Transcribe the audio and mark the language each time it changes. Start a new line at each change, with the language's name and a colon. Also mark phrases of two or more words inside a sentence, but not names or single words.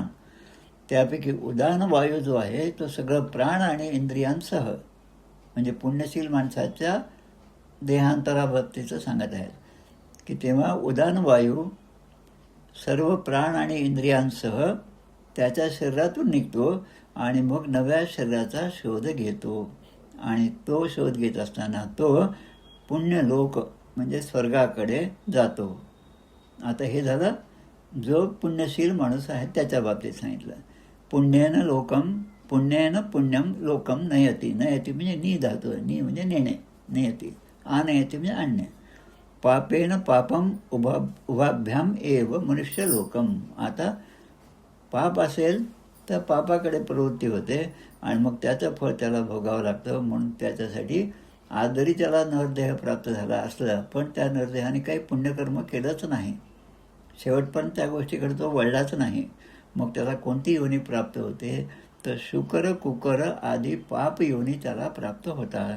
Marathi: त्यापैकी उदान वायू जो आहे तो सगळं प्राण आणि इंद्रियांसह, म्हणजे पुण्यशील माणसाच्या देहांतराबाबतीचं सांगत आहेत की तेव्हा उदान वायू सर्व प्राण आणि इंद्रियांसह त्याच्या शरीरातून निघतो आणि मग नव्या शरीराचा शोध घेतो. आणि तो शोध घेत असताना तो पुण्यलोक म्हणजे स्वर्गाकडे जातो. आता हे झालं जो पुण्यशील माणूस आहे त्याच्या बाबतीत सांगितलं.
Sanskrit: पुण्येन पुण्यम लोकम नयती.
Marathi: नयती म्हणजे नी धातू, नी म्हणजे नेणे, नयती. आनयती म्हणजे आणणे.
Sanskrit: पापेन पापम उभाभ्याम एव मनुष्य लोकम.
Marathi: आता पाप असेल तर पापाकडे प्रवृत्ती होते आणि मग त्याचं फळ त्याला भोगावं लागतं. म्हणून त्याच्यासाठी आज जरी त्याला नरदेह प्राप्त झाला असला पण त्या नरदेहाने काही पुण्यकर्म केलंच नाही, शेवटपर्यंत त्या गोष्टीकडे तो वळलाच नाही, मग त्याला कोणती योनी प्राप्त होते तर शुकर कुकर आदी पाप योनी त्याला प्राप्त होतात.